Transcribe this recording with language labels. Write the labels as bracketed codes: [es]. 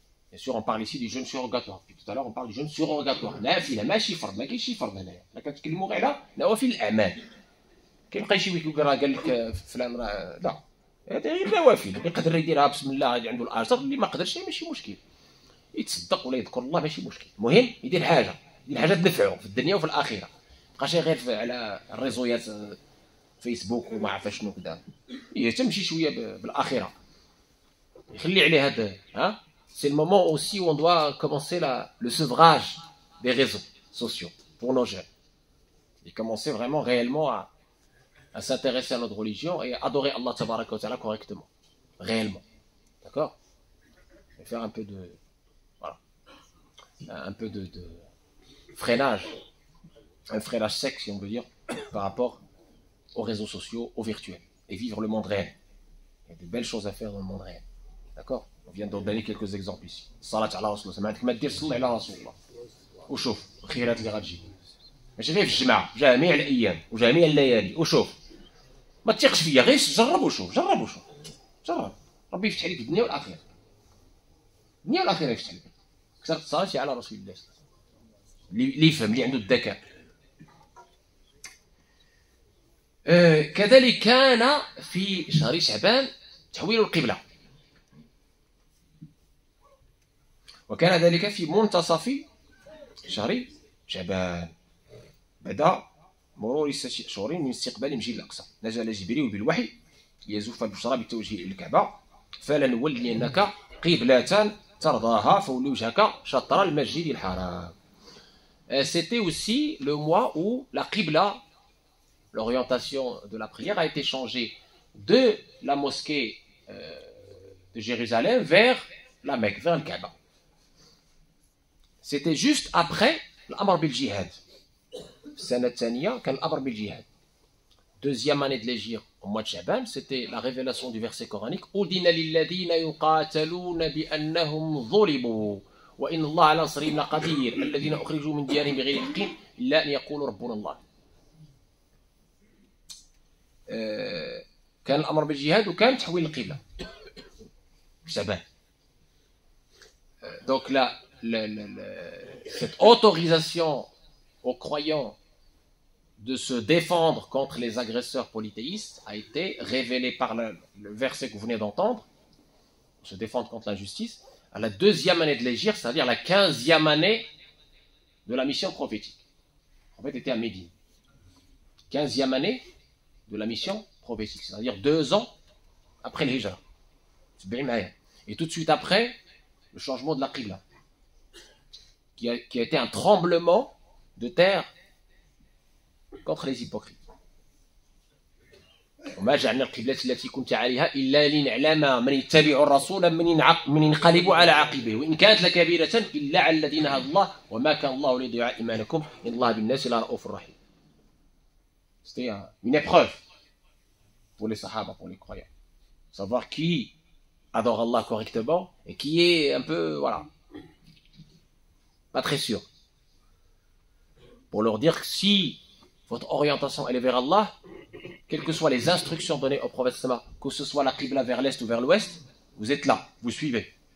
[fr] Bien sûr, on parle ici du jeûne surrogatoire. Puis tout à l'heure, on parle du jeûne surrogatoire. [ar] نافلة ماشي فرض، ما كاينش شي فرض هنايا. حنا كنتكلموا غير على نوافل الأعمال. كيبقى شي واحد قال لك فلان راه لا. هذه غير نوافل، يقدر يديرها بسم الله غادي عنده الأجر، اللي ما قدرش ماشي مشكل. يتصدق ولا يذكر الله ماشي مشكل. المهم يدير حاجة تنفعه في الدنيا وفي الآخرة. ما يبقاش غير على الريزويات فيسبوك وما عرف شنو كذا. يهتم شي شوية بالآخرة. يخلي عليه هذا ها. [fr] C'est le moment aussi où on doit commencer le sevrage des réseaux sociaux pour nos jeunes. Et commencer vraiment réellement à s'intéresser à notre religion et à adorer Allah tabaraka wa ta'ala correctement. Réellement. D'accord? Et faire un peu de freinage. Un freinage sec, si on veut dire, par rapport aux réseaux sociaux, aux virtuels. Et vivre le monde réel. Il y a de belles choses à faire dans le monde réel. D'accord? On vient d'en donner quelques exemples ici. [ar] Salat ala Rasulullah. ما عندك ما دير صلي على رسول الله. وشوف الخيرات اللي غتجي. ماشي غير في الجماعة، جميع الأيام وجميع الليالي. وشوف. ما تثقش فيا، غير جرب وشوف. جرب. ربي يفتح عليك في الدنيا والآخرة. الدنيا والآخرة يفتح عليك. كثرت الصلاة على رسول الله. اللي يفهم، اللي عنده الذكاء. كذلك كان في شهر شعبان تحويل القبلة. وكان ذلك في منتصف شهر شعبان بعد مرور 6 شهور من استقبال المسجد الأقصى. نزل جبريل بالوحي يزف البشرى بالتوجيه إلى الكعبة فلنولينك قبلة ترضاها فول وجهك شطر المسجد الحرام. [fr] C'était aussi le mois où la qibla, l'orientation de la prière, a été changée de la mosquée de Jérusalem vers la Mecque, vers le Kaaba. c'était juste après l'amr bil jihad. [ar] السنة الثانية كان الأمر بالجهاد. [fr] Deuxième année de l'Hégire, au mois de Shaban, c'était la révélation du verset coranique [ar] أُذِنَ لِلَّذِينَ يُقَاتَلُونَ بِأَنَّهُمْ ظُلِمُوا وَإِنَّ اللَّهَ عَلَى نَصْرِهِمْ لَقَدِيرٌ الَّذِينَ أُخْرِجُوا مِنْ دِيَارِهِمْ بِغَيْرِ حَقٍّ إِلَّا أَنْ يَقُولُوا رَبُّنَا اللَّهُ. كان الأمر بالجهاد وكان تحويل القبلة شعبان. [fr] Donc là, cette autorisation aux croyants de se défendre contre les agresseurs polythéistes a été révélée par le verset que vous venez d'entendre, se défendre contre l'injustice, à la deuxième année de l'Hégire, c'est-à-dire la 15e année de la mission prophétique. En fait, était à Médine. 15e année de la mission prophétique, c'est-à-dire 2 ans après l'Hijra. Et tout de suite après, le changement de la Qibla, qui a été un tremblement de terre contre les hypocrites. [ar] وما جعلنا القبلة التي كنت عليها إلا لنعلم من يتبع الرسول من ينقلب على عقبه وإن كانت لكبيرة إلا على الذين هدى الله وما كان الله ليضيع إيمانكم إن الله بالناس لرؤوف رحيم. [fr] C'était une épreuve pour les sahaba, pour les croyants. Savoir qui adore Allah correctement et qui est un peu, voilà, pas très sûr. Pour leur dire que si votre orientation elle est vers Allah, quelles que soient les instructions données au prophète que ce soit la Qibla vers l'est ou vers l'ouest, vous êtes là, vous suivez.